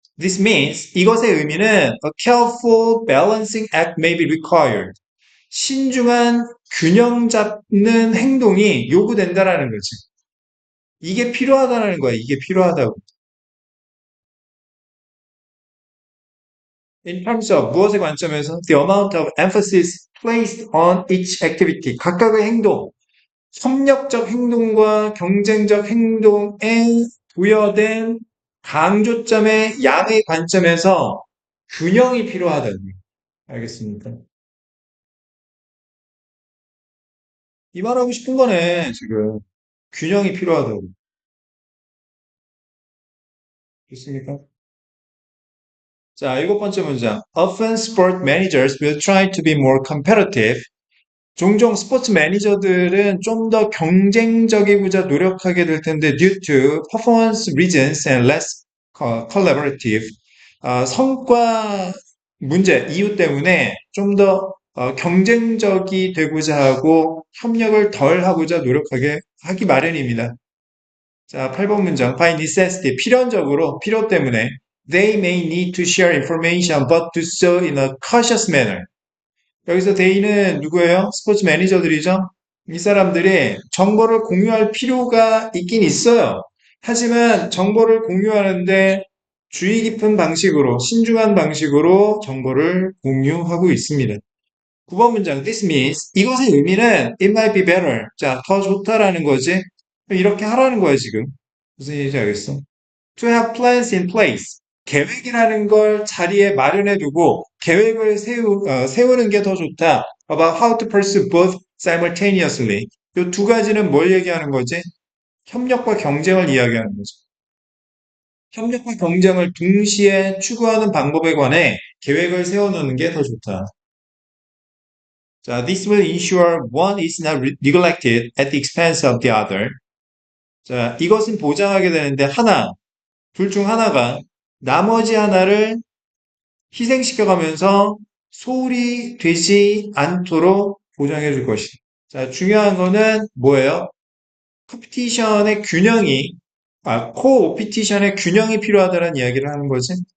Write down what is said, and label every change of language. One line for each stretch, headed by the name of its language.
English: This means
Korean: 이것의 의미는
English: a careful balancing act may be required.
Korean: 신중한 균형 잡는 행동이 요구된다라는 거지. 이게 필요하다는 거야. 이게 필요하다고.
English: In terms of
Korean: 무엇의 관점에서
English: the amount of emphasis placed on each activity.
Korean: 각각의 행동, 협력적 행동과 경쟁적 행동에 부여된 강조점의 양의 관점에서 균형이 필요하다는 거예요. 알겠습니까? 이 말하고 싶은 거네, 지금. 균형이 필요하다고. 좋습니까? 자, 일곱 번째 문장.
English: Often sport managers will try to be more competitive.
Korean: 종종 스포츠 매니저들은 좀 더 경쟁적이고자 노력하게 될 텐데
English: due to performance reasons and less collaborative.
Korean: 성과 문제, 이유 때문에 좀 더 경쟁적이 되고자 하고 협력을 덜 하고자 노력하게 하기 마련입니다. 자, 8번 문장.
English: By necessity,
Korean: 필연적으로, 필요 때문에
English: they may need to share information but do so in a cautious manner.
Korean: 여기서 they는 누구예요? 스포츠 매니저들이죠? 이 사람들이 정보를 공유할 필요가 있긴 있어요. 하지만 정보를 공유하는데 주의 깊은 방식으로, 신중한 방식으로 정보를 공유하고 있습니다. 9번 문장,
English: this means,
Korean: 이것의 의미는
English: it might be better.
Korean: 자, 더 좋다라는 거지. 이렇게 하라는 거야, 지금. 무슨 얘기인지 알겠어?
English: To have plans in place.
Korean: 계획이라는 걸 자리에 마련해 두고 계획을 세우는 게 더 좋다.
English: About how to pursue both simultaneously.
Korean: 이 두 가지는 뭘 얘기하는 거지? 협력과 경쟁을 이야기하는 거죠. 협력과 경쟁을 동시에 추구하는 방법에 관해 계획을 세워놓는 게 더 좋다.
English: 자, this will ensure one is not neglected at the expense of the other.
Korean: 자, 이것은 보장하게 되는데 둘 중 하나가 나머지 하나를 희생시켜가면서 소홀히 되지 않도록 보장해 줄 것이다. 자, 중요한 거는 뭐예요? 컴피티션의 균형이, 코오피티션의 균형이 필요하다는 이야기를 하는 거지.